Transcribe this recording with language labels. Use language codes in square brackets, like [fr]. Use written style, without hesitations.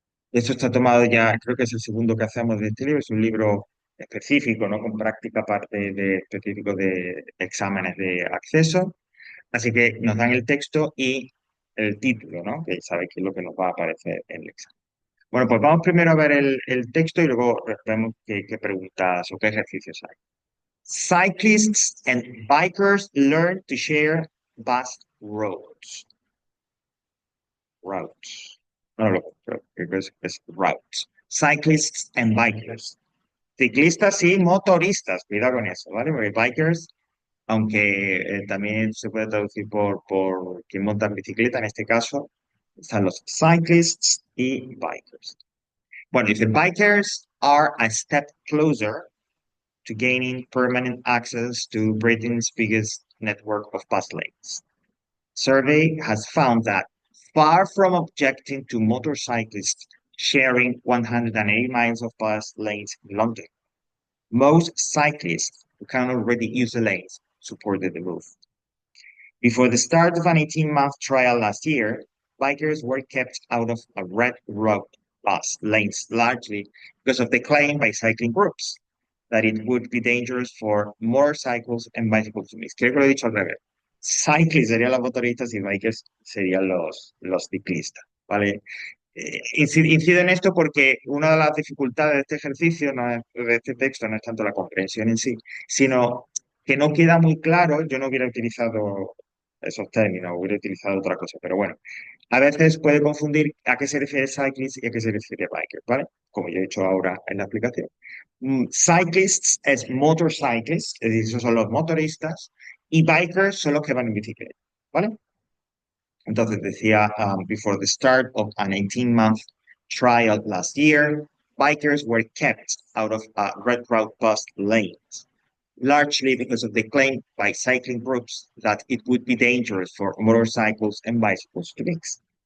[es] Esto está tomado ya, creo que es el segundo que hacemos de este libro, es un libro específico, ¿no? Con práctica parte de específico de exámenes de acceso. Así que nos dan el texto y el título, ¿no? Que sabéis que es lo que nos va a aparecer en el examen. Bueno, pues vamos primero a ver el texto y luego vemos qué preguntas o qué ejercicios hay. [en] Cyclists and bikers learn to share bus roads. [es] Routes. No lo creo que es routes. [en] Cyclists and bikers. [es] Ciclistas y motoristas, cuidado con eso, ¿vale? Porque bikers, aunque también se puede traducir por quien monta en bicicleta, en este caso, están los cyclists y bikers. Bueno, dice, [en] bikers are a step closer to gaining permanent access to Britain's biggest network of bus lanes. Survey has found that far from objecting to motorcyclists sharing 180 miles of bus lanes in London, most cyclists who can already use the lanes supported the move. Before the start of an 18-month trial last year, bikers were kept out of a red road bus lanes largely because of the claim by cycling groups that it would be dangerous for motorcycles and bicycles to mix. [es] Creo que lo he dicho al revés. Cyclists serían los motoristas y bikers serían los ciclistas, ¿vale? Incido en esto porque una de las dificultades de este ejercicio, de este texto, no es tanto la comprensión en sí, sino que no queda muy claro, yo no hubiera utilizado esos términos, hubiera utilizado otra cosa, pero bueno, a veces puede confundir a qué se refiere cyclist y a qué se refiere biker, ¿vale? Como yo he hecho ahora en la aplicación. Cyclists es motorcyclists, es decir, esos son los motoristas, y bikers son los que van en bicicleta, ¿vale? Entonces decía, [en] before the start of an 18-month trial last year, bikers were kept out of red route bus lanes, largely because of the claim by cycling groups that it would be dangerous for motorcycles and bicycles to mix.